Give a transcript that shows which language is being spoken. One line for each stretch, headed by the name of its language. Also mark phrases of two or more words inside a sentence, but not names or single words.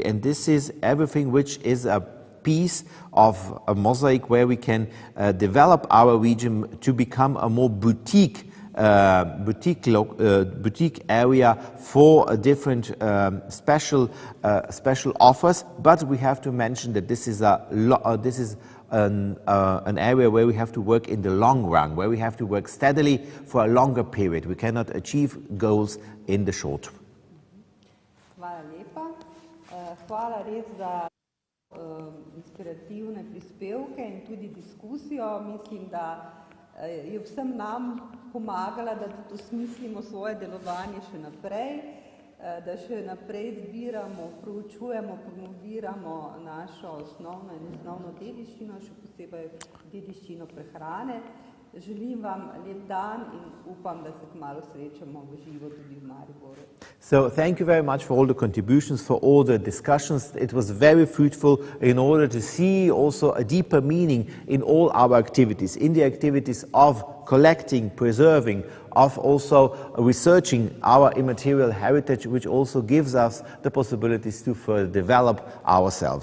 English: And this is everything which is a piece of a mosaic where we can develop our region to become a more boutique area for different special offers. But we have to mention that this is an area where we have to work in the long run, where we have to work steadily for a longer period. We cannot achieve goals in the short.
Slovenian: Hvala lepa. Hvala res za inspirativne prispevke in tudi diskusijo. Mislim, da je vsem nam pomagala, da osmislimo svoje delovanje še naprej, da še naprej zbiramo, proučujemo, promoviramo našo osnovno dediščino, še posebej dediščino prehrane. Želim vam lep dan in upam, da se kmalu srečamo v živo tudi v Mariboru.
English: So thank you very much for all the contributions, for all the discussions. It was very fruitful in order to see also a deeper meaning in all our activities, in the activities of collecting, preserving, of also researching our immaterial heritage, which also gives us the possibilities to further develop ourselves.